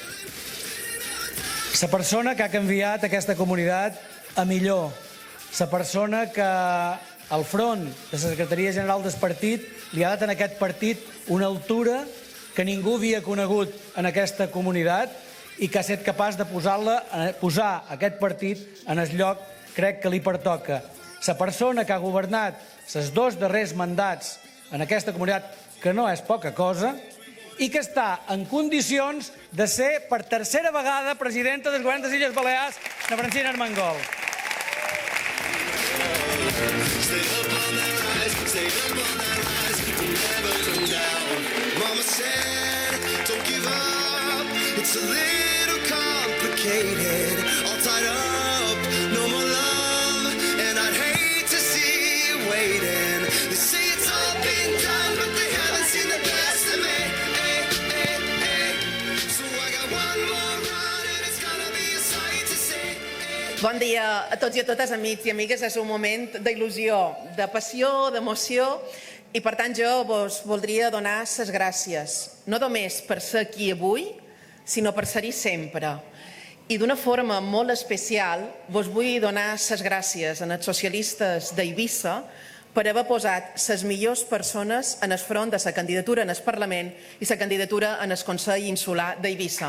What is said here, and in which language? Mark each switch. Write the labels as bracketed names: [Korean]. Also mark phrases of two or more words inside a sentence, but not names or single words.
[Catalan] La persona que ha canviat aquesta comunitat a millor, la persona que al front de la Secretaria General del partit li ha dat en aquest partit una altura que ningú havia conegut en aquesta comunitat i que ha estat capaç de posar aquest partit en el lloc, crec que li pertoca. La persona que ha governat els 2 darrers mandats en aquesta comunitat, que no és poca cosa, i que està en condicions de ser per tercera vegada presidenta del govern de les Illes Balears, la Francina Armengol. [English] Stay up on that rise, stay up on that rise, never come down. Mama said, don't give up, it's a little complicated, all tied up, no more love, and I'd hate to see you waiting. They say it's all been done, but they haven't seen the best of me. So I got one more run, and it's gonna be a sight to see. [Catalan] Bon dia a tots i a totes, amics i amigues. És un moment d'il·lusió, de passió, d'emoció, i per tant jo vos voldria donar les gràcies, no només per ser aquí avui, sinó per ser-hi sempre. I d'una forma molt especial vos vull donar les gràcies als socialistes d'Eivissa per haver posat les millors persones en el front de la candidatura en el Parlament i la candidatura en el Consell Insular d'Eivissa.